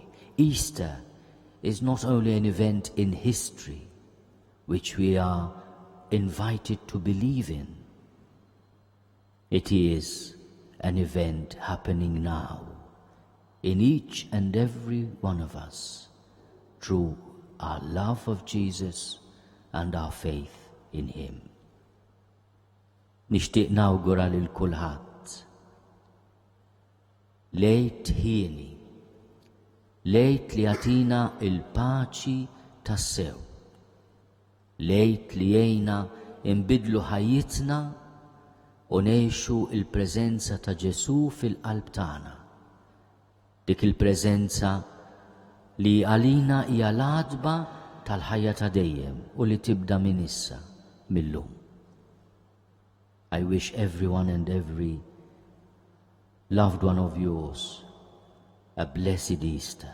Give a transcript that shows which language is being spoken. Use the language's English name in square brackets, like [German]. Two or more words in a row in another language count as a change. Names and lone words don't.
[English] Easter is not only an event in history, which we are invited to believe in. It is an event happening now in each and every one of us through our love of Jesus and our faith in Him. [Maltese] Nixtieq nawgura lil kulħadd lejt ħieni, lejt li jagħtina il-paċi tas-sew, lejt li jgħinna inbidlu ħajjitna u ngħixu il-preżenza ta' Ġesu fil-qalb tagħna. Dik il-preżenza li għalina hija l-għadba tal-ħajja ta' dejjem u li tibda minn issa millum. [English] I wish everyone and every loved one of yours a blessed Easter.